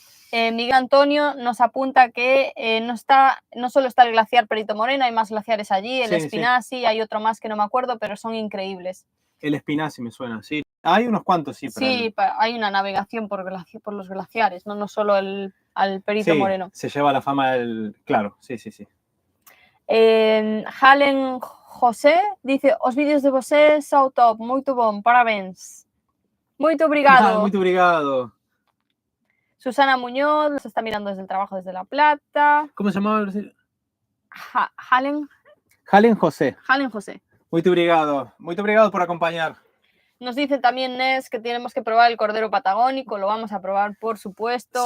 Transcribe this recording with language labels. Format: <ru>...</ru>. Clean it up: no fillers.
<es>Miguel Antonio nos apunta que no solo está el glaciar Perito Moreno, hay más glaciares allí, el Espinassi, hay otro más que no me acuerdo, pero son increíbles. El Espinassi me suena, sí. Hay unos cuantos, sí. Sí, hay una navegación por los glaciares, no solo al Perito Moreno. Se lleva la fama del... Claro, sí.</es> <pt>Halen José dice, os vídeos de vocês são top, muito bom, parabéns. Muito obrigado. Muito obrigado.</pt> <es>Susana Muñoz nos está mirando desde el trabajo desde La Plata. ¿Cómo se llamaba? Halen José. Halen José.</es> <pt>Muito obrigado por acompañar.</pt> <es>Nos dice también Nes que tenemos que probar el cordero patagónico, lo vamos a probar, por supuesto.</es>